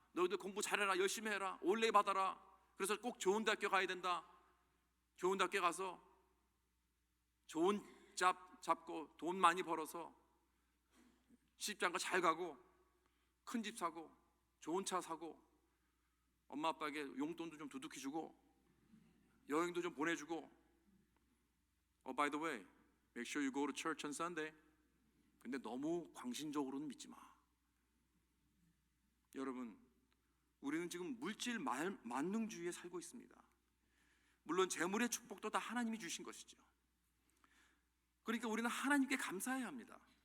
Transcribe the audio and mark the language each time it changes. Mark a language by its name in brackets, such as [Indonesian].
[Korean] 너희들 공부 잘해라, 열심히 해라, 올레 받아라, 그래서 꼭 좋은 대학교 가야 된다, 좋은 대학교 가서 좋은 잡 잡고 돈 많이 벌어서 시집장가 잘 가고 큰 집 사고 좋은 차 사고 엄마 아빠에게 용돈도 좀 두둑히 주고 여행도 좀 보내주고 [English] by the way, make sure you go to church on Sunday. [Korean] 근데 너무 광신적으로는 믿지 마. 여러분, 우리는 지금 물질 만능주의에 살고 있습니다. 물론 재물의 축복도 다 하나님이 주신 것이죠. 그러니까 우리는 하나님께 감사해야 합니다.